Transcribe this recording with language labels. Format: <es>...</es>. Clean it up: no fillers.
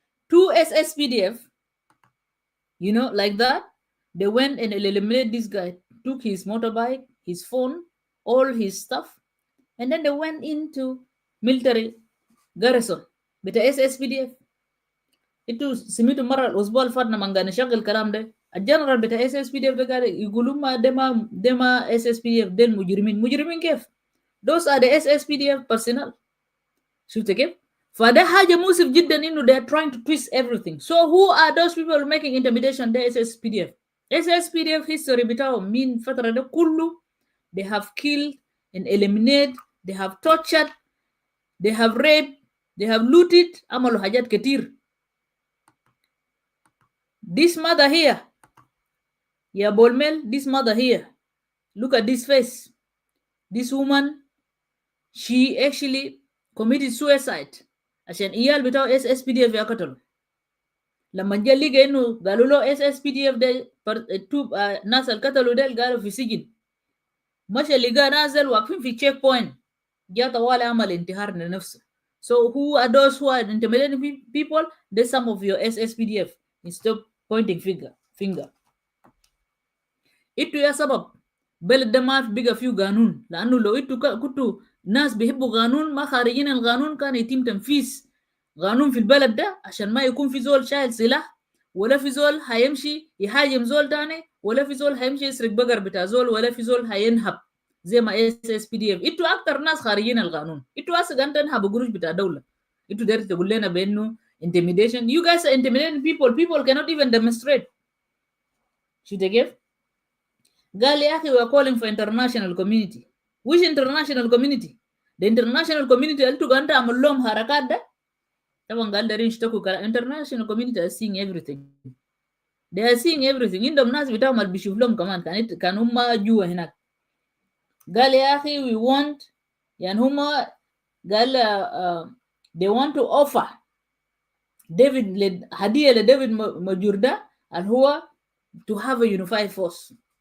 <en>2 SSPDF, you know, like that. They went and eliminated this guy, took his motorbike, his phone, all his stuff, and then they went into military garrison with the SSPDF.</en> <ar>Itu simitu mara الأسبوع اللي فات لما نشغل الكلام ده الجنرال بتاع SSPDF ده قال يقولوا ما دما SSPDF ده مجرمين كيف؟</ar> <en>Those are the SSPDF personnel.</en> <ar>شفت كيف؟ فده حاجة مؤسف جدا إنه</ar> <en>they are trying to twist everything. So who are those people making intimidation? The SSPDF. SSPDF history بتاعهم</en> <ar>من فترة ده كله</ar> <en>they have killed and eliminated, they have tortured, they have raped, they have looted,</en> <ar>عملوا حاجات كتير.</ar> <en>This mother here, yeah, Bol Mel, this mother here, look at this face. This woman, she actually committed suicide.</en> <ar>عشان إيال بتاعه SSPDF يقتلوا. لما جاء لقى إنه قالوا له SSPDF ده ناس القتلوا ده قالوا في سجن. مشى لقى نازل واقفين في check point. جاء طوال عمل انتحار لنفسه.</ar> <en>So who are those who are intimidating people? There's some of your SSPDF. Stop pointing finger.</en> <ar>Itu ya sabab بلد ده ما بقى فيه قانون لأنه لو إنتوا كنتوا ناس بيحبوا قانون ما خارجين القانون كان يتم تنفيذ قانون في البلد ده عشان ما يكون في زول شايل سلاح ولا في زول هيمشي يهاجم زول تاني ولا في زول هيمشي يسرق بقر بتاع زول ولا في زول هينهب زي ما SSPDF. إنتوا أكتر ناس خارجين القانون. إنتوا أصلا أنت تنهب قروش بتاع دولة. إنتوا داير تقول لنا بأنه</ar> <en>intimidation. You guys are intimidating people. People cannot even demonstrate. Should they give?</en> <ar>قال يا أخي</ar> <en>we are calling for international community. Which international community? The international community</en> <ar>قال أنت عمل لهم حركات ده. طبعا قال دارين يشتكوا.</ar> <en>International community are seeing everything. They are seeing everything.</en> <ar>عندهم ناس بتاعهم اللي بيشوف لهم كمان كان هم جوا هناك. قال يا أخي</ar> <en>we want</en> <ar>يعني هم قال</ar> <en>they want to offer</en> <ar>هدية لديفيد ماجور ده اللي هو</ar> <en>to have a unified force.</en>